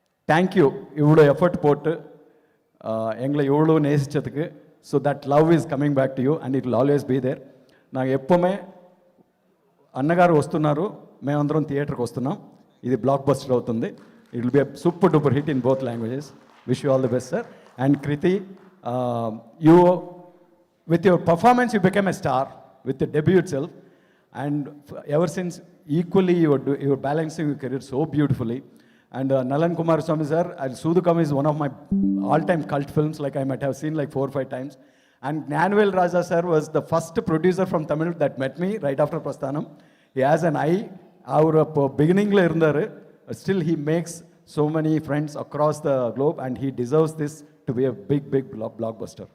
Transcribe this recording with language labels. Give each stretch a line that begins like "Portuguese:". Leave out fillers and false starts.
Tamil: Thank you, இவ்வளோ effort போட்டு எங்களை இவ்வளோ நேசித்ததுக்கு.
English: So that love is coming back to you and it will always be there.
Telugu: నాకు ఎప్పుడే అన్నగారు వస్తున్నారు, మేమందరం థియేటర్కి వస్తున్నాం, ఇది బ్లాక్ బస్టర్ అవుతుంది.
English: It will be a super duper hit in both languages. Wish you all the best sir. And Krithi, you with your performance you become a star with the debut itself. And ever since equally your balancing your career so beautifully. And Nalan Kumaraswamy sir, Soodhukam is one of my all-time cult films, like I might have seen like 4 or 5 times. And Gnanavel Raja sir was the first producer from Tamil that met me right after Prasthanam. He has an eye. Our beginning
Tamil: la irundaru,
English: still he makes so many friends across the globe and he deserves this to be a big blockbuster.